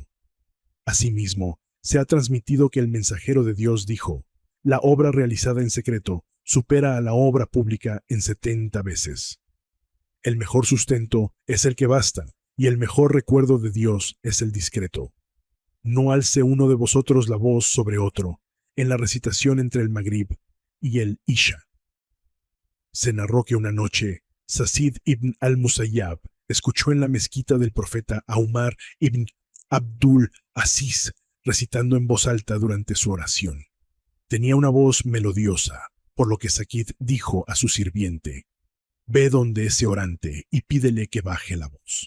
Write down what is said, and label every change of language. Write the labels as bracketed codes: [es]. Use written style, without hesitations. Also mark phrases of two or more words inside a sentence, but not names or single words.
[es] Asimismo, se ha transmitido que el mensajero de Dios dijo: la obra realizada en secreto supera a la obra pública en 70 veces. El mejor sustento es el que basta, y el mejor recuerdo de Dios es el discreto. No alce uno de vosotros la voz sobre otro en la recitación entre el Magrib y el Isha. Se narró que una noche, Sa'id ibn al-Musayyab escuchó en la mezquita del profeta a Umar ibn Abdul Aziz recitando en voz alta durante su oración. Tenía una voz melodiosa, por lo que Sa'id dijo a su sirviente: ve donde ese orante y pídele que baje la voz.